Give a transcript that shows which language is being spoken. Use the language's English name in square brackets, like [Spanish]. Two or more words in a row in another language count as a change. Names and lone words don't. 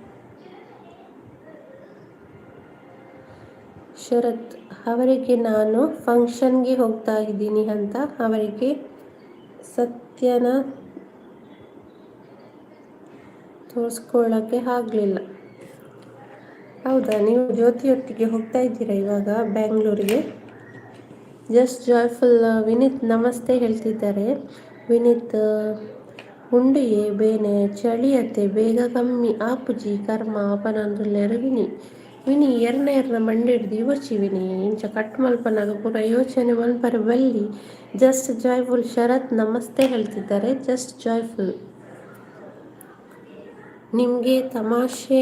[Kannada] ಶರತ್ ಅವರಿಗೆ ನಾನು ಫಂಕ್ಷನ್ಗೆ ಹೋಗ್ತಾ ಇದ್ದೀನಿ ಅಂತ ಅವರಿಗೆ ಸತ್ಯನ ತೋರಿಸ್ಕೊಳ್ಳೋಕ್ಕೆ ಆಗಲಿಲ್ಲ. ಹೌದಾ, ನೀವು ಜ್ಯೋತಿಯೊಟ್ಟಿಗೆ ಹೋಗ್ತಾ ಇದ್ದೀರಾ ಇವಾಗ ಬ್ಯಾಂಗ್ಳೂರಿಗೆ? ಜಸ್ಟ್ ಜಾಯ್ಫುಲ್ ವಿನೀತ್ ನಮಸ್ತೆ ಹೇಳ್ತಿದ್ದಾರೆ. [Tulu] ವಿನೀತ್ ಉಂಡಿಯೇ ಬೇನೆ ಚಳಿಯತ್ತೆ ಬೇಗ ಕಮ್ಮಿ ಆಪುಜಿ ಕರ್ಮ ಪನೊಂದುಲ್ಲೆರ್ ವಿನಿ. ವಿನಿ ಎರ್ನ ಮಂಡೆ ಹಿಡ್ದು ಯೋಚಿ ವಿನಿ, ಇಂಚ ಕಟ್ ಮಲ್ಪನಾಗ ಪೂರ ಯೋಚನೆ ಮಲ್ಪರೆ ಬಲ್ಲಿ. [Kannada] ಜಸ್ಟ್ ಜಾಯ್ಫುಲ್ ಶರತ್ ನಮಸ್ತೆ ಹೇಳ್ತಿದ್ದಾರೆ. ಜಸ್ಟ್ ಜಾಯ್ಫುಲ್. ನಿಮಗೆ ತಮಾಷೆ